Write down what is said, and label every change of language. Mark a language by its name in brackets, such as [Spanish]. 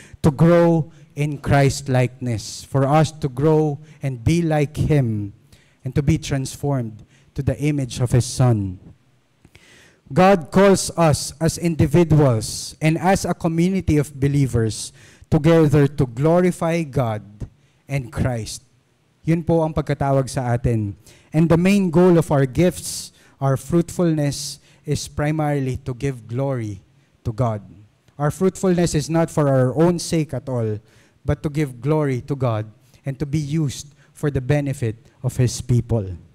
[English] To grow in Christ-likeness. For us to grow and be like Him and to be transformed to the image of His Son. God calls us as individuals and as a community of believers together to glorify God and Christ. [Filipino] Yun po ang pagkatawag sa atin. [English] And the main goal of our gifts, our fruitfulness, is primarily to give glory to God. Our fruitfulness is not for our own sake at all, but to give glory to God and to be used for the benefit of His people.